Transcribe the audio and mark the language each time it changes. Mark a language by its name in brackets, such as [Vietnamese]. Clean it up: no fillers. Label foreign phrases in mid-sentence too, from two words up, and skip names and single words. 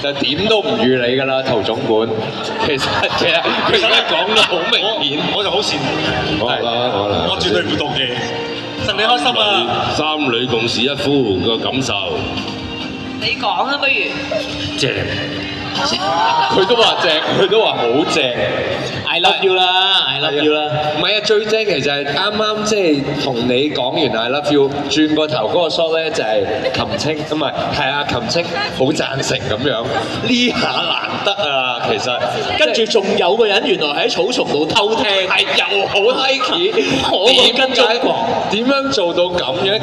[Cantonese] 就點都唔預你㗎啦，陶總管。其實佢而家講到好明顯，我就好羨慕。好啦，我絕對唔會妒忌。戥你開心啊！三女共侍一夫個感受。你講啊，不如。正。佢都話正，佢都話好正。 [English] I love you 啦，I love you 啦。 [Cantonese] 唔係啊，最正其實係啱啱即係同你講完 [English] I love you， [Cantonese] 轉個頭嗰個 shot 咧就係琴青，唔係啊琴青好贊成咁樣。呢下難得啊，其實跟住仲有個人原來喺草叢度偷聽，係又好 Nike，點樣做到咁樣？